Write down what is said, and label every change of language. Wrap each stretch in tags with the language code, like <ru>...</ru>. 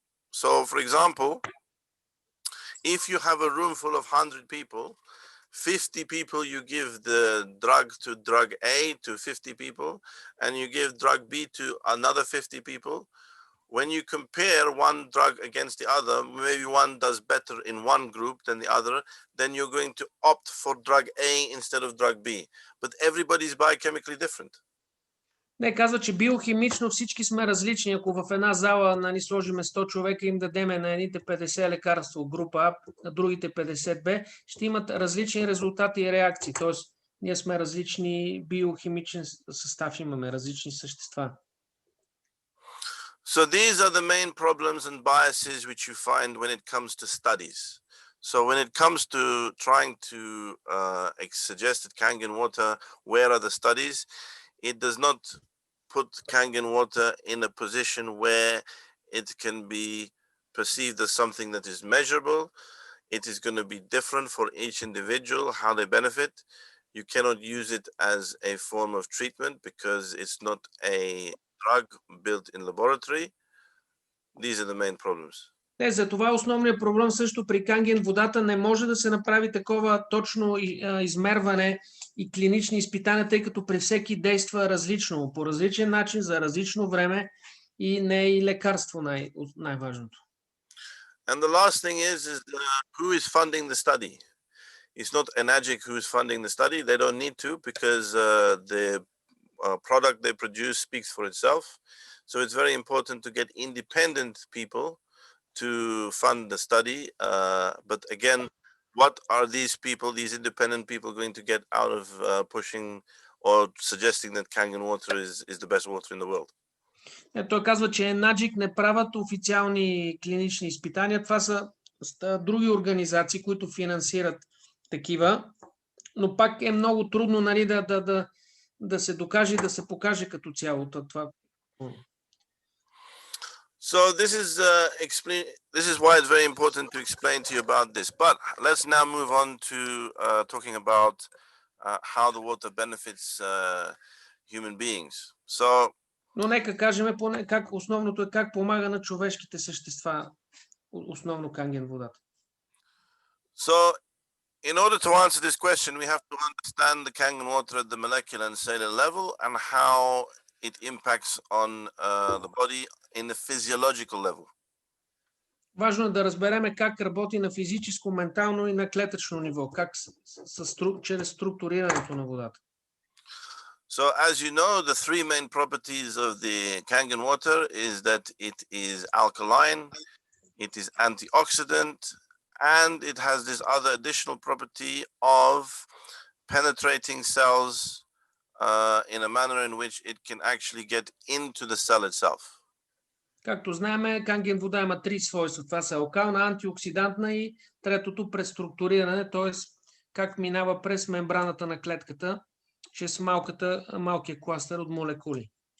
<en>So, for example, if you have a room full of 100 people, 50 people you give the drug to drug A to 50 people, and you give drug B to another 50 people. When you compare one drug against the other, maybe one does better in one group than the other, then you're going to opt for drug A instead of drug B. But everybody is biochemically different.</en> <bg>Не, казва, че биохимично всички сме различни. Ако в една зала сложиме 100 човека и им дадеме на едните 50 лекарства от група А, на другите 50 Б, ще имат различни резултати и реакции. Тоест, ние сме различни биохимичен състав, имаме различни същества.</bg> <en>So these are the main problems and biases which you find when it comes to studies. So when it comes to trying to suggest that Kangen water, where are the studies? It does not put Kangen water in a position where it can be perceived as something that is measurable. It is going to be different for each individual, how they benefit. You cannot use it as a form of treatment because it's not a drug built in laboratory. These are the main problems.</en> <bg>За това основният проблем също при Канген водата не може да се направи такова точно измерване и клинични изпитания, тъй като при всеки действа различно, по различен начин, за различно време и не е и лекарство най-важното.</bg> <en>And the last thing is who is funding the study? It's not Enagic who is funding the study. They don't need to because the product they produce speaks for itself. So it's very important to get independent people to fund the study. But again, what are these people, these independent people, going to get out of pushing or suggesting that Kangen water is the best water in the world?</en> <bg>Той казва, че Enagic не правят официални клинични изпитания. Това са други организации, които финансират такива, но пак е много трудно да се докаже и да се покаже като цяло това.</bg> <en>So this is why it's very important to explain to you about this. But let's now move on to talking about how the water benefits human beings. So,</en> <bg>но нека кажем поне основното е как помага на човешките същества, основно Канген водата.</bg> <en>So in order to answer this question, we have to understand the Kangen water at the molecular and cellular level and how it impacts on the body in the physiological level.</en> <bg>Важно е да разбереме как работи на физическо, ментално и на клетъчно ниво, как чрез структурирането на водата.</bg> <en>So as you know, the three main properties of the Kangen water is that it is alkaline, it is antioxidant, and it has this other additional property of penetrating cells in a manner in which it can actually get into the cell itself.</en> <bg>Както знаем, Канген вода има три свойства. Това са алкална, антиоксидантна и третото преструктуриране, т.е. как минава през мембраната на клетката, чрез малкия кластър от молекули.</bg>